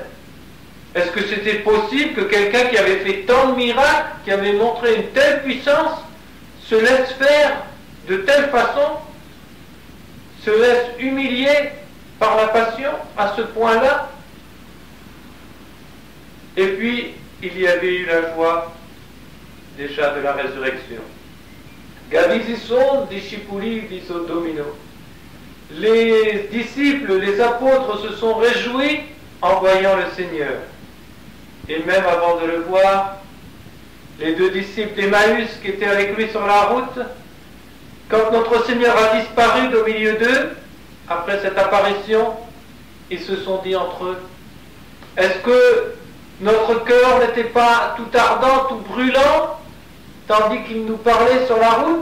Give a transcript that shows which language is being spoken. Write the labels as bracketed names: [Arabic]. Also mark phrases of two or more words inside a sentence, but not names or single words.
[French] Est-ce que c'était possible que quelqu'un qui avait fait tant de miracles, qui avait montré une telle puissance, se laisse faire de telle façon, se laisse humilier par la passion à ce point-là? Et puis, il y avait eu la joie déjà de la résurrection. [Latin] Gavisison discipuli diso Domino. [French] Les disciples, les apôtres se sont réjouis en voyant le Seigneur. Et même avant de le voir, les 2 disciples d'Emmaüs qui étaient avec lui sur la route, quand notre Seigneur a disparu au milieu d'eux, après cette apparition, ils se sont dit entre eux, est-ce que notre cœur n'était pas tout ardent, tout brûlant, tandis qu'il nous parlait sur la route?